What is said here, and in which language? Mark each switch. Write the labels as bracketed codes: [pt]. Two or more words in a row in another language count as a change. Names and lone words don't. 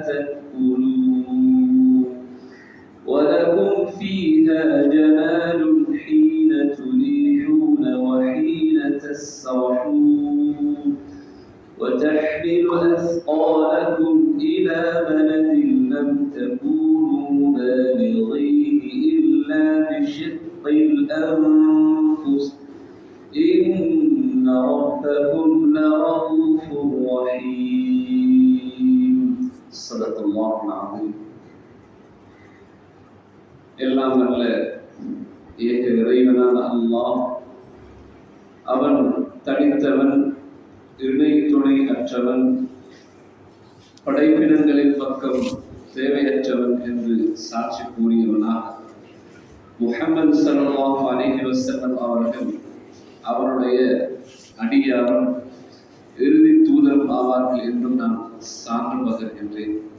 [ar] تأكلون ولكم فيها جمال حين تريحون وحين تسرحون وتحمل أثقالكم إلى بلد لم تكونوا بالغيه إلا بشق الأنفس إن ربكم لرؤوف رحيم صدق الله العظيم [ta] எல்லாம் அல்ல ஏக இறைவனான அல்லாஹ் அவன் தனித்தவன் இணை துணை அற்றவன் படைப்பினங்களின் பக்கம் தேவையற்றவன் என்று சாட்சி கூறியவனாக முஹம்மது ஸல்லல்லாஹு அலைஹி வஸல்லம் அவர்கள் அவருடைய அடியாரும் இறுதி தூதரும் ஆவார்கள் என்றும் நான் சான்று பகர்கின்றேன்.